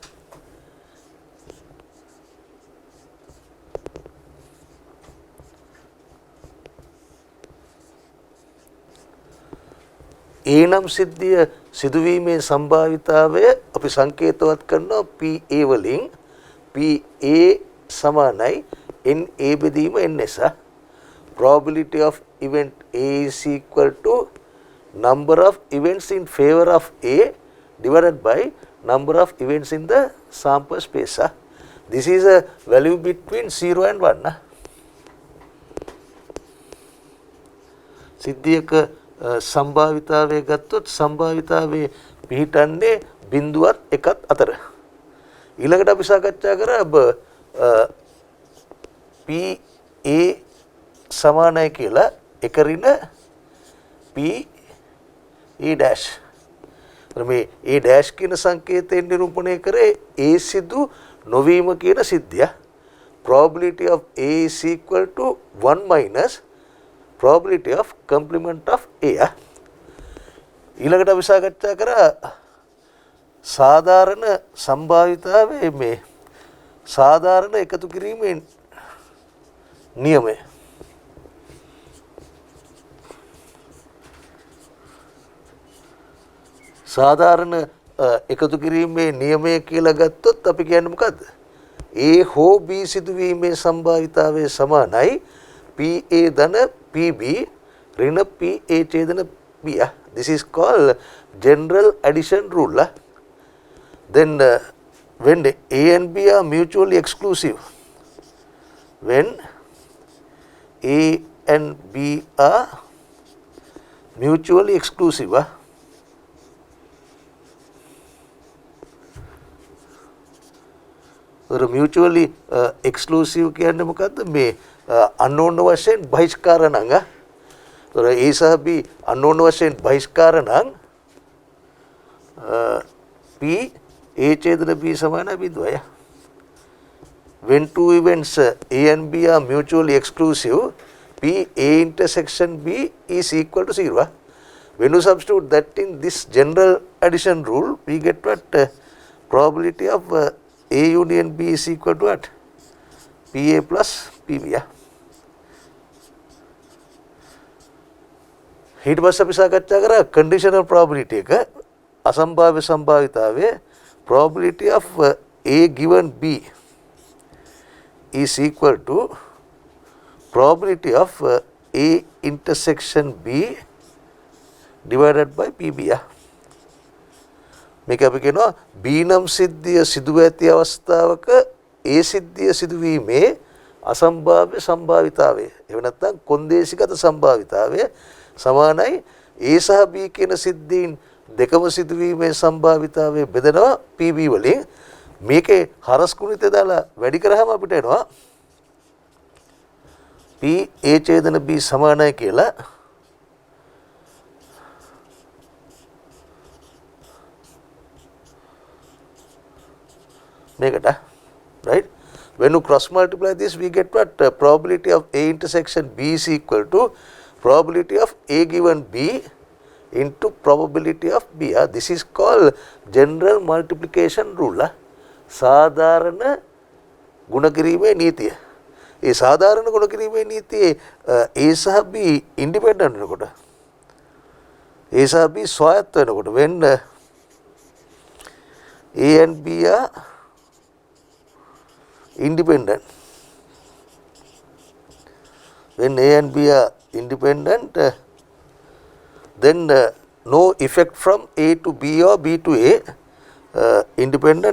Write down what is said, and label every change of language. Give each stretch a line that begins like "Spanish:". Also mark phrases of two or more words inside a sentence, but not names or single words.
Sinhala: ඊනම් සිද්ධිය සිදුවීමේ සම්භාවිතාවය අපි සංකේතවත් කරනවා PA වලින්. PA සමානයි NA බෙදීම NS.
English: Probability of event A is equal to number of events in favor of A divided by number of events in the sample space. This is a value between 0 and 1.
Sinhala: සිද්ධියක සම්භාවිතාවය ගත්තොත් සම්භාවිතාවේ පිහිටන්නේ බිඳුවත් එකත් අතර. ඊළඟට අපි සාකච්ඡා කරා PA සමානයි කියලා එක ඍණ PA'. මේ A' කියන සංකේතයෙන් නිරූපණය කරේ A සිදු නොවීම කියන සිද්ධිය.
English: Probability of A is equal to 1 minus probability of complement of A.
Sinhala: ඊළඟට අපි සාකච්ඡා කරා සාධාරණ සම්භාවිතාවේ මේ සාධාරණ එකතු කිරීමේ නියමය. සාධාරණ එකතු කිරීමේ නියමය කියලා ගත්තොත් අපි කියන්නේ මොකද්ද? A හෝ B සිදුවීමේ සම්භාවිතාවය සමානයි PA ධන PB ඍණ PA ඡේදන B.
English: This is called general addition rule. Then when A and B are mutually exclusive, when A and B are mutually exclusive, mutually exclusive
Sinhala: කියන්නේ මොකද්ද? මේ අනෝන වශයෙන් බහිෂ්කාර නම් A සහ B අනෝන වශයෙන් බහිෂ්කාර නම් P A ඡේදන B සමානයි බිඳුවයි.
English: When two events A and B are mutually exclusive, P A intersection B is equal to 0. When you substitute that in this general addition rule, we get what? Probability of A union B is equal to what? PA plus PB.
Sinhala: ඊට පස්සේ අපි සාකච්ඡා කරා
English: conditional probability
Sinhala: එක අසම්භාව්‍ය සම්භාවිතාවේ
English: probability of A given B is equal to probability of A intersection B divided by PB.
Sinhala: මේක අපි කියනවා B නම් සිද්ධිය සිදුව ඇති අවස්ථාවක A සිද්ධිය සිදුවීමේ අසම්භාව්‍ය සම්භාවිතාවය. එහෙම නැත්නම් කොන්දේසිගත සම්භාවිතාවය සමානයි A සහ B කියන සිද්ධීන් දෙකම සිදුවීමේ සම්භාවිතාවය බෙදනවා PB වලින්. මේකේ හරස් ගුණිතය දාලා වැඩි කරාම අපිට එනවා P A ඡේදන B සමානයි කියලා. මේකට right.
English: When you cross multiply this, we get what? Probability of A intersection B is equal to probability of A given B into probability of B. This is called general multiplication rule.
Sinhala: සාධාරණ ගුණ කිරීමේ නීතිය. ඒ සාධාරණ ගුණ කිරීමේ නීතියේ A සහ B independent වෙනකොට A සහ B ස්වායත්ත වෙනකොට
English: when A and B are independent, when A and B are independent, then no effect from A to B or B to A independent.